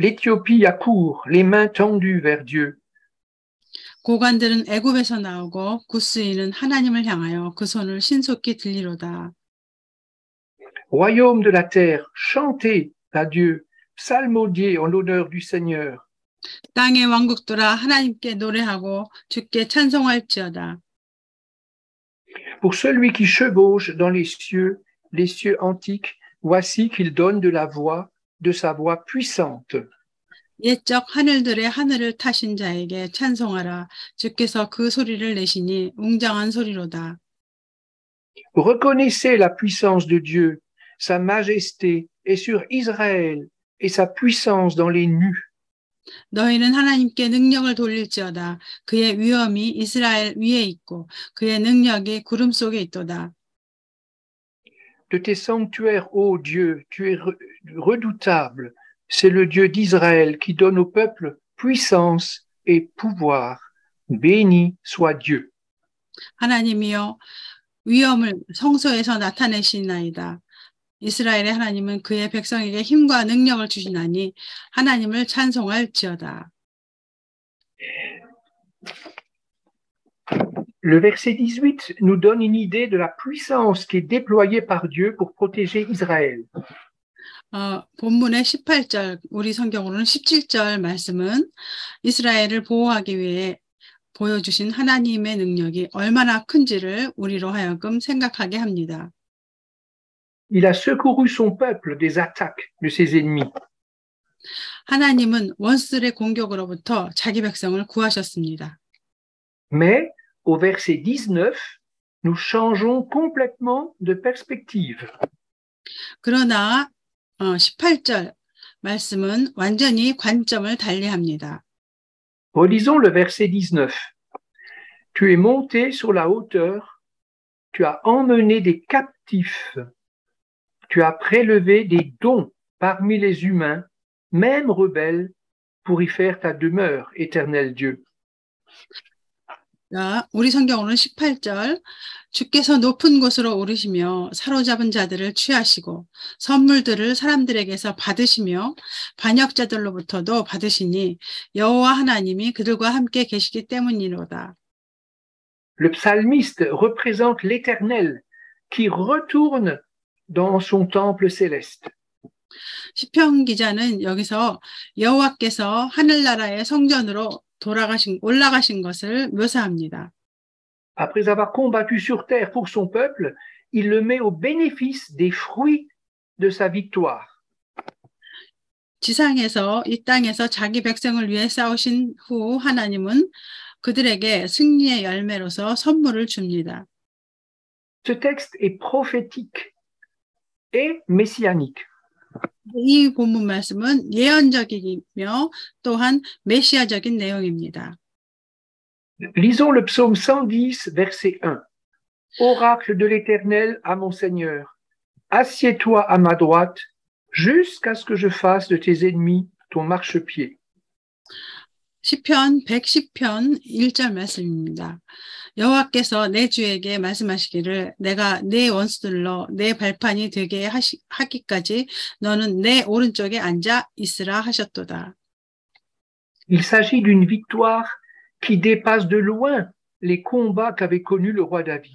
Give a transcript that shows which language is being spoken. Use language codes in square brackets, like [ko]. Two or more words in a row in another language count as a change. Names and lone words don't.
[fr] l'Éthiopie accourt, les mains tendues vers Dieu. [ko] 고관들은 애굽에서 나오고 구스인은 하나님을 향하여 그 손을 신속히 들리로다. [fr] Royaume de la terre, chantez à Dieu, psalmodiez en l'honneur du Seigneur. [ko] 땅의 왕국들아 하나님께 노래하고 주께 찬송할지어다. [fr] Pour celui qui chevauche dans les cieux antiques, voici qu'il donne de sa voix puissante. [ko] 옛적 하늘들의 하늘을 타신 자에게 찬송하라. 주께서 그 소리를 내시니 웅장한 소리로다. [fr] Reconnaissez la puissance de Dieu, sa majesté est sur Israël et sa puissance dans les nues. [ko] 너희는 하나님께 능력을 돌릴지어다. 그의 위엄이 이스라엘 위에 있고 그의 능력이 구름 속에 있도다. [fr] De tes sanctuaires, ô Dieu, tu es redoutable. C'est le Dieu d'Israël qui donne au peuple puissance et pouvoir. Béni soit Dieu. [ko] 하나님이여 위엄을 성소에서 나타내시나이다. 이스라엘의 하나님은 그의 백성에게 힘과 능력을 주시나니 하나님을 찬송할지어다. [fr] Le verset 18 nous donne une idée de la puissance qui est déployée par Dieu pour protéger Israël. [ko] 본문의 18절, 우리 성경으로는 17절 말씀은 이스라엘을 보호하기 위해 보여주신 하나님의 능력이 얼마나 큰지를 우리로 하여금 생각하게 합니다. [fr] Il a secouru son peuple des attaques de ses ennemis. [ko] 하나님은 원수들의 공격으로부터 자기 백성을 구하셨습니다. [fr] Mais au verset 19, nous changeons complètement de perspective. [ko] 그러나 18절 말씀은 완전히 관점을 달리합니다. [fr] Relisons le verset 19. Tu es monté sur la hauteur, tu as emmené des captifs, tu as prélevé des dons parmi les humains, même rebelles, pour y faire ta demeure, éternel Dieu. [ko] 자, 우리 성경으로는 18절 주께서 높은 곳으로 오르시며 사로잡은 자들을 취하시고 선물들을 사람들에게서 받으시며 반역자들로부터도 받으시니 여호와 하나님이 그들과 함께 계시기 때문이로다. [fr] Le psalmiste représente l'Éternel qui retourne dans son temple céleste. [ko] 시편 기자는 여기서 여호와께서 하늘나라의 성전으로 올라가신 것을 묘사합니다. [fr] Après avoir combattu sur terre pour son peuple, il le met au bénéfice des fruits de sa victoire. [ko] 지상에서 이 땅에서 자기 백성을 위해 싸우신 후 하나님은 그들에게 승리의 열매로서 선물을 줍니다. [fr] Ce texte est prophétique et messianique. [ko] 이 본문 말씀은 예언적이며 또한 메시아적인 내용입니다. [fr] Lisons le psaume 110, verset 1. Oracle de l'Éternel à mon Seigneur, assieds-toi à ma droite jusqu'à ce que je fasse de tes ennemis ton marchepied. [ko] 시편 110편 1절 말씀입니다. 여호와께서 내 주에게 말씀하시기를 내가 내 원수들로 내 발판이 되게 하기까지 너는 내 오른쪽에 앉아 있으라 하셨도다. [fr] Il s'agit d'une victoire qui dépasse de loin les combats qu'avait connus le roi David.